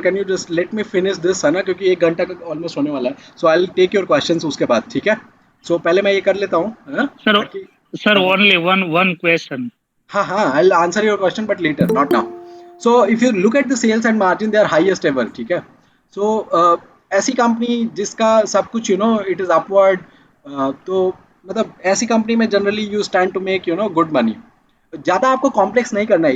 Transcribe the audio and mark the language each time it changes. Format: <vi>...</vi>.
<en>Can you just let me finish this,</en> <hi>है ना, क्योंकि 1 घंटा का ऑलमोस्ट होने वाला है.</hi> <en>so I take your questions</en> <hi>उसके बाद. ठीक है. सो पहले मैं ये कर लेता हूँ, है ना, सर ताकि. सर हाँ हाँ.</hi> <en>Only one one question.</en> <hi>हाँ हाँ,</hi> <en>I'll answer your question but later, not now. So if you look at the sales and margin, they are highest ever.</en> <hi>ठीक है. So ऐसी कंपनी जिसका सब कुछ it is upward, तो मतलब ऐसी कंपनी में generally</hi> <en>You stand to make good money.</en> <hi>ज़्यादा आपको कॉम्प्लेक्स नहीं करना है.</hi>